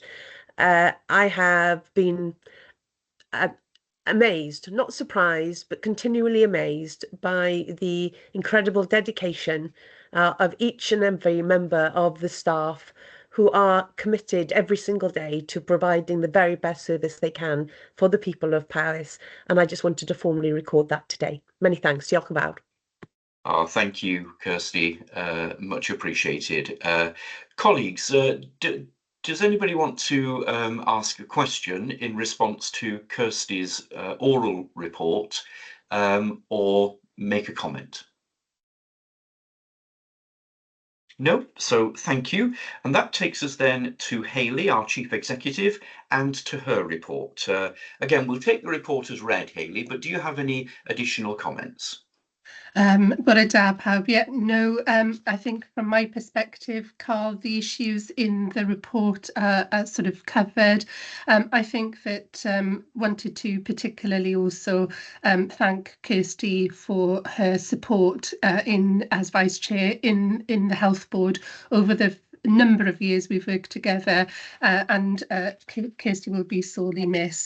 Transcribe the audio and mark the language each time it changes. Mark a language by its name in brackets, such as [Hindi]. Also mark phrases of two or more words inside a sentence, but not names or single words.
[English] I have been amazed, not surprised, but continually amazed by the incredible dedication of each and every member of the staff, who are committed every single day to providing the very best service they can for the people of Powys. And I just wanted to formally record that today. Many thanks. [Welsh] Diolch yn fawr. [English] Oh, thank you, Kirsty. Much appreciated. Colleagues, does anybody want to ask a question in response to Kirsty's oral report, or make a comment? No, so thank you. And that takes us then to Hayley, our Chief Executive, and to her report. Again, we'll take the report as read, Hayley, but do you have any additional comments? [Welsh] Bore da pawb. [English] Yeah, no, I think from my perspective, Carl, the issues in the report are sort of covered. I think that wanted to particularly also thank Kirsty for her support as Vice Chair in the Health Board over the number of years we've worked together, and Kirsty will be sorely missed.